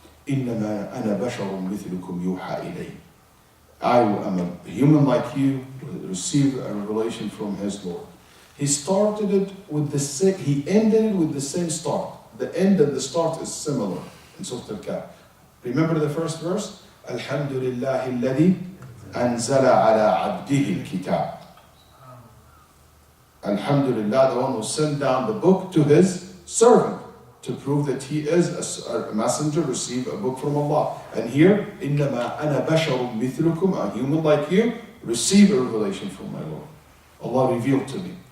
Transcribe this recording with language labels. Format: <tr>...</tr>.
<ar>إِنَّمَا أَنَا بَشَرٌ مِثْلُكُمْ يُوحَى إِلَيْهِ.</ar> <en>I am a human like you, receive a revelation from His Lord. He started it with He ended it with the same start. The end and the start is similar in Surah Al-Kahf. Remember the first verse?</en> <ar>الحمد لله الذي أنزل على عبده الكتاب.</ar> <en>Alhamdulillah, the one who sent down the book to His servant to prove that he is a messenger, receive a book from Allah. And here,</en> <ar>إِنَّمَا أَنَا بَشَرٌ مِثْلُكُمْ,</ar> <en>a human like you, receive a revelation from my Lord. Allah revealed to me.</en>